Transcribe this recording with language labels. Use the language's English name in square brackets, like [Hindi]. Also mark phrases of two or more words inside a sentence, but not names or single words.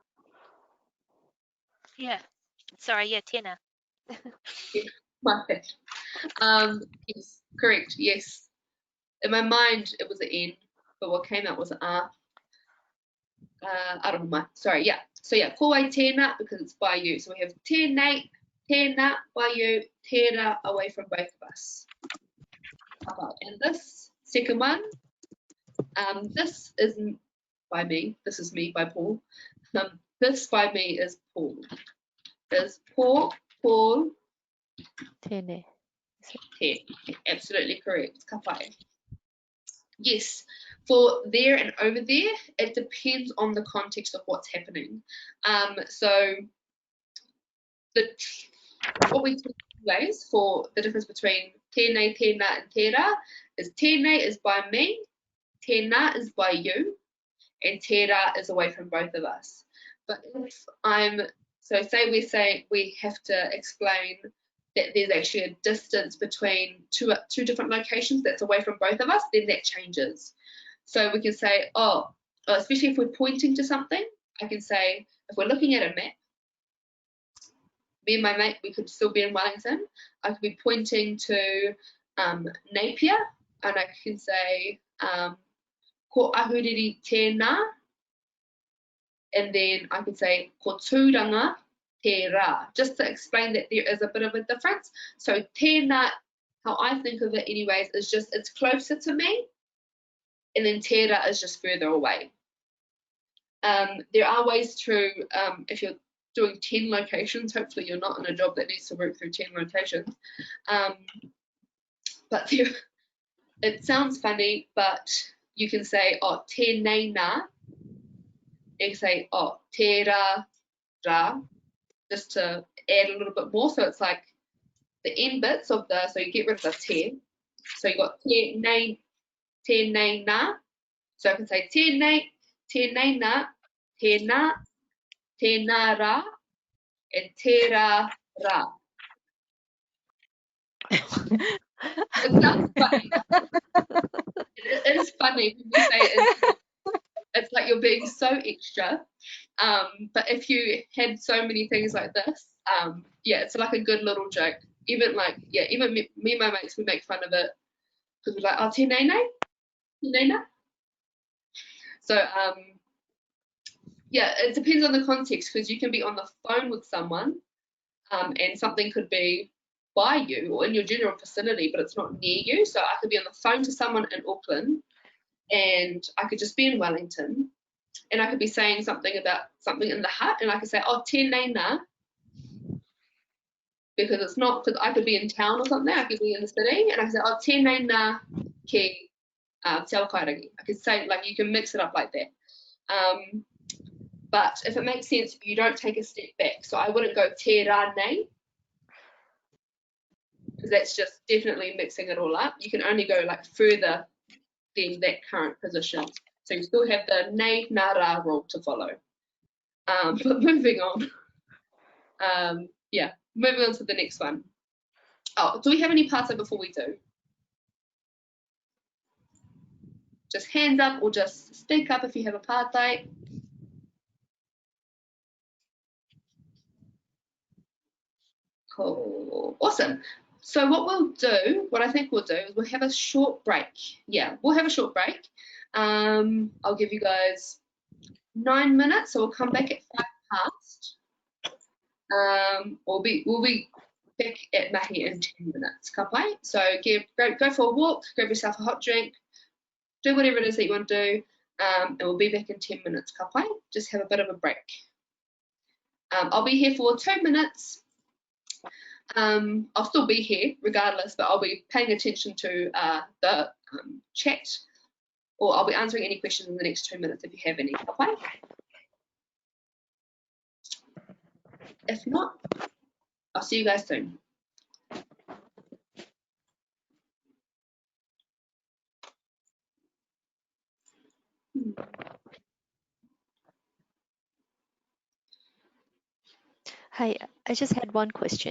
[English] Yeah. Sorry, yeah, tēnā. My bad. Yes, correct. Yes. In my mind, it was an N, but what came out was an R. I don't know. Sorry. Yeah. So yeah, [Māori] ko wai tēnā [English] because it's by you. So we have [Māori] tēnei, tēnā, [English] by you, tērā, away from both of us. And this second one, this is by me. This is me by Paul. This by me is Paul. Is Paul. [Māori] Tēnei. Te. [English] Absolutely correct. [Māori] Ka pai. [English] Yes, for there and over there, it depends on the context of what's happening. So what we do ways for the difference between [Māori] tēnei, tēnā, [English] and tērā is tēnei is by me, tēnā is by you, and tērā is away from both of us. But if so say we're saying we have to explain that there's actually a distance between two different locations that's away from both of us, then that changes. So we can say, especially if we're pointing to something, I can say, if we're looking at a map, me and my mate, we could still be in Wellington. I could be pointing to Napier, and I can say, [Māori] ko ahuriri tēnā, [English] and then I could say, [Māori] ko tūranga tērā, [English] just to explain that there is a bit of a difference. So tēnā, how I think of it anyways, is just it's closer to me, and then tērā is just further away. There are ways to, if you're doing 10 locations, hopefully you're not in a job that needs to work through 10 locations, but there, it sounds funny, but you can say, [Māori] tēnei nā, [English] you can say, [Māori] tērā rā, [English] just to add a little bit more. So it's like the end bits of so you get rid of the te. So you got [Māori] tēnei nā. [English] So I can say [Māori] tēnei nā, tēnā, tēnā rā, [English] and [Māori] tērā rā. [English] It sounds funny. It is funny when you say it. It's like you're being so extra. But if you had so many things like this, yeah, it's like a good little joke. Even me and my mates, we make fun of it because we're like, [Māori] tēnei nā. [English] So yeah, it depends on the context, because you can be on the phone with someone and something could be by you or in your general vicinity, but it's not near you. So I could be on the phone to someone in Auckland and I could just be in Wellington and I could be saying something about something in the hut and I could say, [Māori] tēnei nā, [English] because it's not, because I could be in town or something, I could be in the city, and I could say, [Māori] tēnei nā ki te awa kairangi. [English] I could say, like, you can mix it up like that. but if it makes sense, you don't take a step back. So I wouldn't go [Māori] te rā nei, [English] because that's just definitely mixing it all up. You can only go like further than that current position. So you still have the [Māori] nei nā rā [English] rule to follow. But moving on. Yeah, moving on to the next one. Oh, do we have any parts before we do? Just hands up or just speak up if you have a pātai. Cool, awesome. So what I think we'll do is we'll have a short break. Yeah, we'll have a short break. I'll give you guys 9 minutes, so we'll come back at 5 past. We'll be back at mahi in 10 minutes, [Māori] ka pai? [English] So go for a walk, grab yourself a hot drink, do whatever it is that you want to do, and we'll be back in 10 minutes, [Māori] ka pai? [English] Just have a bit of a break. I'll be here for 2 minutes. I'll still be here regardless, but I'll be paying attention to the chat, or I'll be answering any questions in the next 2 minutes if you have any, [Māori] ka pai? [English] If not, I'll see you guys soon. Hi, I just had one question.